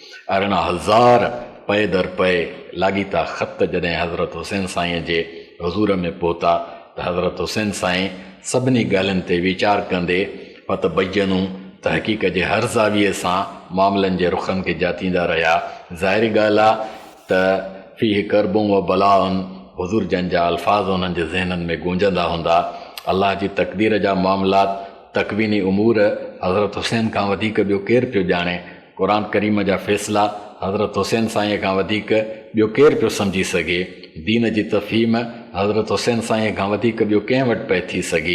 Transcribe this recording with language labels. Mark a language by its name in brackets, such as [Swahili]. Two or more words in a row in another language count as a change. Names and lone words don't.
[Sindhi] 18,000 पए दर पए लाॻीता ख़त जॾहिं हज़रत हुसैन साईं जे हज़ूर में पहुता त हज़रत हुसैन साईं सभिनी ॻाल्हियुनि ते वीचार कंदे पत बयनू तहक़ीक़ जे हर ज़ाविये सां मामलनि जे रुखनि खे जातींदा रहिया। ज़ाहिरी ॻाल्हि आहे त फ़ीह करबूं व बलाउनि, हुज़ूर जन जा अल्फाज़ उन्हनि जे ज़हननि में गूंजंदा हूंदा। अल्लाह जी तक़दीर जा मामलात, तकवीनी उमूर हज़रत हुसैन खां वधीक ॿियो केरु पियो ॼाणे। क़ुरान करीम जा फ़ैसिला हज़रत हुसैन साईं खां वधीक ॿियो केरु पियो सम्झी सघे। दीन जी तफ़हीम हज़रत हुसैन साईं खां वधीक ॿियो कंहिं वटि पए थी सघे।